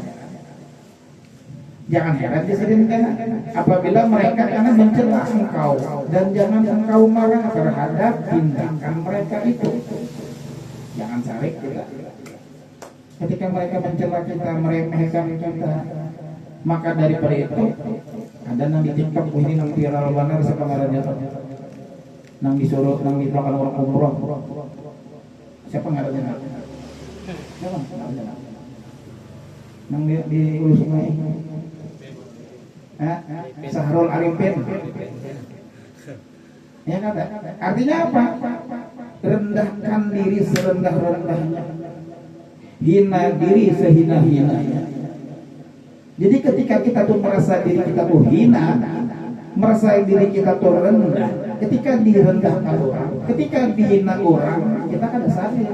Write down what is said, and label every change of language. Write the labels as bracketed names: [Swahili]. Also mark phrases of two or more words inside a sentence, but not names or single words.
[Indonesian] Jangan heran disebutkan apabila mereka karena mencela engkau, dan jangan engkau marah terhadap tindakan mereka itu. [Banjar] Jangan sarik kita. [Indonesian] Ketika mereka mencela kita, meremehkan kita, [Banjar] maka daripada itu ada nang di TikTok ini nang viral banget sekarang nang disuruh nang dilakukan orang umroh. Siapa ngarannya? Siapa? Nang di Hulu Sungai. Sahrul Arifin. [Indonesian] Ya kan? Artinya apa? Rendahkan diri serendah-rendahnya. Hina diri sehina-hinanya. Jadi ketika kita tuh merasa diri kita tuh hina, merasa diri kita tuh rendah, ketika direndahkan orang, ketika dihina orang, kita kan sadar.